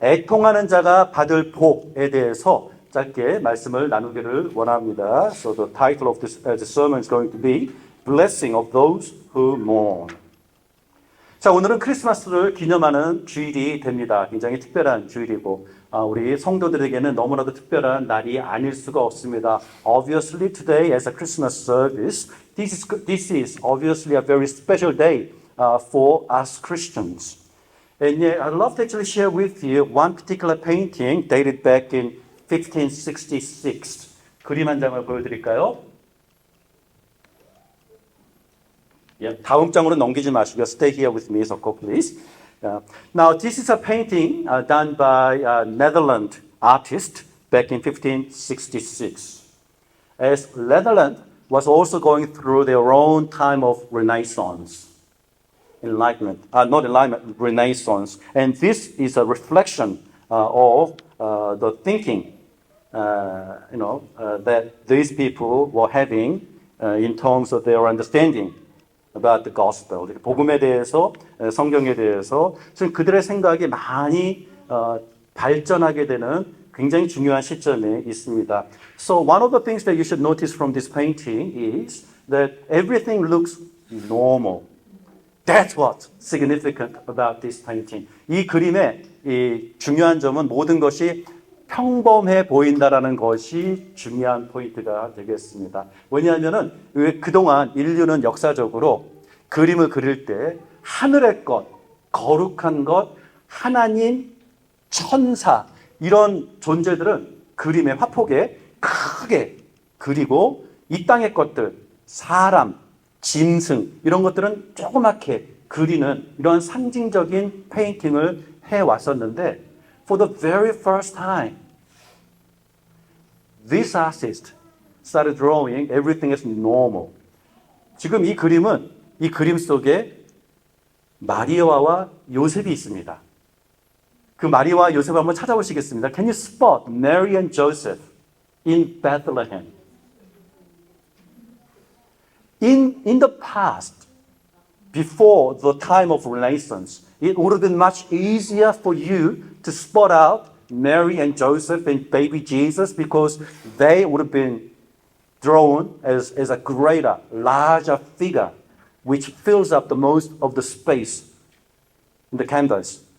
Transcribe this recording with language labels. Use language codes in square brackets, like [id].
[ko] 애통하는 자가 받을 복에 대해서 짧게 말씀을 나누기를 원합니다. [en] So the title of this sermon is going to be Blessing of those who mourn. [ko] 자, 오늘은 크리스마스를 기념하는 주일이 됩니다. 굉장히 특별한 주일이고 우리 성도들에게는 너무나도 특별한 날이 아닐 수가 없습니다. [en] Obviously today as a Christmas service, this is obviously a very special day for us Christians. And yet, I'd love to actually share with you one particular painting dated back in 1566. [ko] 그림 한 장을 보여드릴까요? 다음 장으로 넘기지 마시고요. [en] Stay here with me, Soko, please. Now, this is a painting done by a Netherlands artist back in 1566. As Netherlands was also going through their own time of Renaissance. Renaissance. And this is a reflection of the thinking, that these people were having in terms of their understanding about the gospel. [ko] 복음에 대해서, 성경에 대해서 그들의 생각이 많이 발전하게 되는 굉장히 중요한 시점에 있습니다. [en] So one of the things that you should notice from this painting is that everything looks normal. That's what's significant about this painting. [ko] 이 그림의 이 중요한 점은 모든 것이 평범해 보인다라는 것이 중요한 포인트가 되겠습니다. 왜냐하면은 그동안 인류는 역사적으로 그림을 그릴 때 하늘의 것, 거룩한 것, 하나님, 천사 이런 존재들은 그림의 화폭에 크게 그리고 이 땅의 것들, 사람, 짐승 이런 것들은 조그맣게 그리는 이런 상징적인 페인팅을 해왔었는데 [en] For the very first time, this artist started drawing everything as normal. [ko] 지금 이 그림은 이 그림 속에 마리아와 요셉이 있습니다. 그 마리아와 요셉을 한번 찾아보시겠습니다. [en] Can you spot Mary and Joseph in Bethlehem? In the past, before the time of Renaissance, it would have been much easier for you to spot out Mary and Joseph and baby Jesus because they would have been drawn as a greater, larger figure which fills up the most of the space in the canvas.